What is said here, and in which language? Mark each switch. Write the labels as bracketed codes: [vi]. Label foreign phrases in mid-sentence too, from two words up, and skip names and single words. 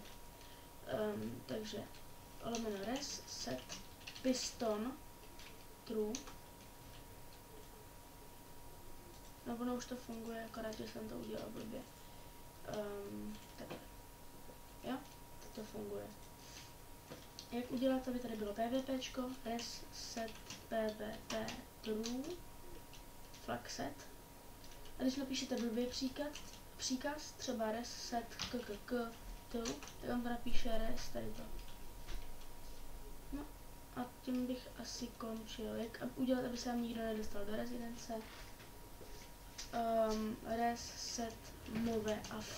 [en] Takže res set piston true. [cs] No ono už to funguje, akorát, že jsem to udělal blbě. Takhle. Jo, to funguje. Jak udělat, aby tady bylo pvpčko, [en] res set pvp true, flag set. [cs] A když napíšete blbý příkaz, třeba [en] res set kkk true, [cs] tak on to napíše res tady to. No a tím bych asi končil. Jak udělat, aby se vám nikdo nedostal do rezidence? [en] Res set move a f.